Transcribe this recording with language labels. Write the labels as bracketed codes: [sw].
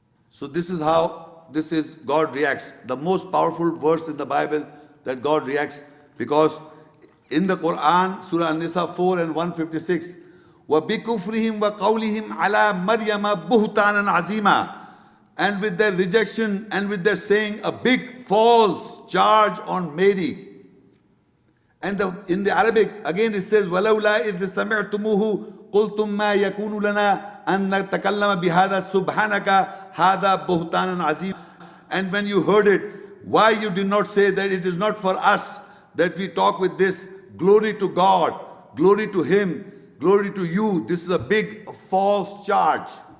[en] So this is how God reacts. The most powerful verse in the Bible that God reacts, because in the Quran, Surah An-Nisa 4 and 156, [ar] وَبِكُفْرِهِمْ وَقَوْلِهِمْ عَلَى مَرْيَمَ بُهْتَانًا عَظِيمًا. [en] And with their rejection and with their saying a big false charge on Mary. And in the Arabic, again it says, [ar] وَلَوْلَا إِذْ سَمِعْتُمُوهُ قُلْتُمْ مَا يَكُونُ لَنَا أَن نَتَكَلَّمَ بِهَذَا سُبْحَانَكَ هَذَا بُهْتَانًا عَظِيمًا. [en] And when you heard it, why you did not say that it is not for us that we talk with this? Glory to God, glory to Him, glory to you. This is a big false charge.